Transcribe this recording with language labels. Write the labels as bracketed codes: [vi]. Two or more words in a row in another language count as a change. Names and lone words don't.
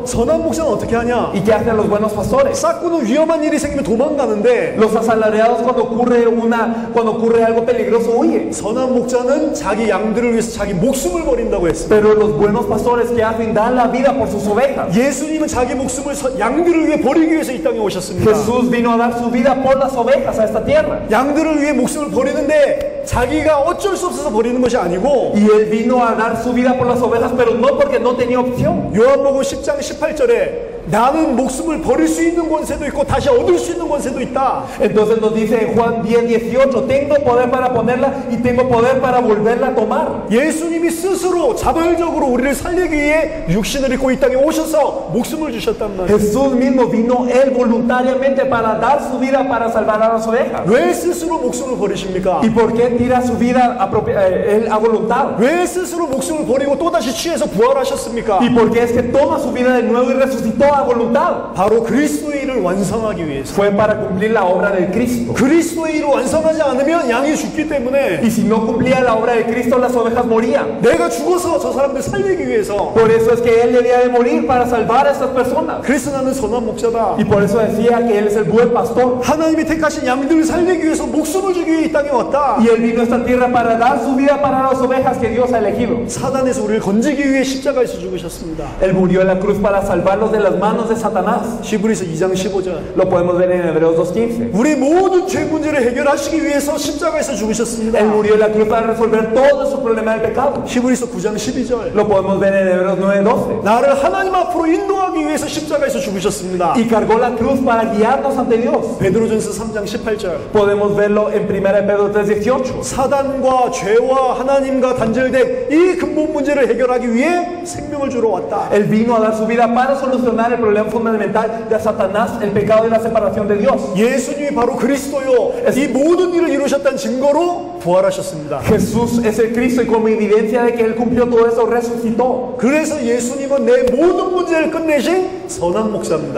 [ko] 선한 목자는 어떻게 하냐? [es] ¿Y qué hacen los buenos pastores? [ko] 싹구는 위험한 일이 생기면 도망가는데 [es] Los asalariados cuando ocurre algo peligroso huyen. [ko] 선한 목자는 자기 양들을 위해서 자기 목숨을 버린다고 했습니다. [es] Pero los buenos pastores que hacen dan la vida por sus ovejas. [ko] 예수님은 자기 목숨을 양들을 위해 버리기 위해서 이 땅에 오셨습니다. [es] Jesús vino a dar su vida por las ovejas a esta tierra. [ko] 양들을 양들을 위해 목숨을 버리는데 자기가 어쩔 수 없어서 버리는 것이 아니고 [es] Y él vino a dar su vida por las ovejas, pero no porque no tenía opción. [ko] 요한복음 10장 18절에 나는 목숨을 버릴 수 있는 권세도 있고 다시 얻을 수 있는 권세도 있다. [es] Entonces nos dice en Juan 10:18, tengo poder para ponerla y tengo poder para volverla a tomar. [ko] 예수님이 스스로 자발적으로 우리를 살리기 위해 육신을 입고 이 땅에 오셔서 목숨을 주셨단 말이에요. [es] Jesús mismo vino él voluntariamente para dar su vida para salvar a las ovejas. [ko] 왜 스스로 목숨을 버리십니까? [es] ¿Y por qué tira su vida él a voluntad? [ko] 왜 스스로 목숨을 버리고 또다시 취해서 부활하셨습니까? [es] ¿Y por qué es que toma su vida de nuevo y resucitó a voluntad? [ko] 바로 그리스도의 일을 완성하기 위해서. [es] Fue para cumplir la obra del Cristo. [ko] 그리스도의 일을 완성하지 않으면 양이 죽기 때문에 [es] Y si no cumplía la obra de Cristo, las ovejas morían. [ko] 내가 죽어서 저 사람들 살리기 위해서. [es] Por eso es que él debía de morir para salvar a estas personas. [ko] 그래서 나는 선한 목자다. [es] Y por eso decía que él es el buen pastor. [ko] 하나님이 택하신 양들을 살리기 위해서 목숨을 주기 위해 이 땅에 왔다. [es] Y él vino a esta tierra para dar su vida para las ovejas que Dios ha elegido. [ko] 사단에서 우리를 건지기 위해 십자가에서 죽으셨습니다. [es] Él murió en la cruz para salvarlos de las manos de Satanás. [ko] 히브리서 2장 15절. [es] Lo podemos ver en Hebreos 2:15. [ko] 우리 모든 죄 문제를 해결하시기 위해서 십자가에서 죽으셨습니다. [es] Él murió en la cruz para resolver todo su problema del pecado. [ko] 히브리서 9장 12절. [es] Lo podemos ver en Hebreos 9:12. [ko] 나를 하나님 앞으로 인도하기 위해서 십자가에서 죽으셨습니다. [es] Y cargó la cruz para guiarnos ante Dios. [ko] 베드로전서 3장 18절. [es] Podemos verlo en 1 Pedro 3:18. [ko] 사단과 죄와 하나님과 단절된 이 근본 문제를 해결하기 위해 생명을 주러 왔다. [es] Él vino a dar su vida para solucionar el problema fundamental de Satanás, el pecado y la separación de Dios. [ko] 예수님이 바로 그리스도요. 이 모든 일을 이루셨다는 증거로 부활하셨습니다. [es] Jesús es el Cristo y como evidencia de que Él cumplió todo eso, resucitó. [ko] 그래서 예수님은 내 모든 문제를 끝내신 선한 목사입니다.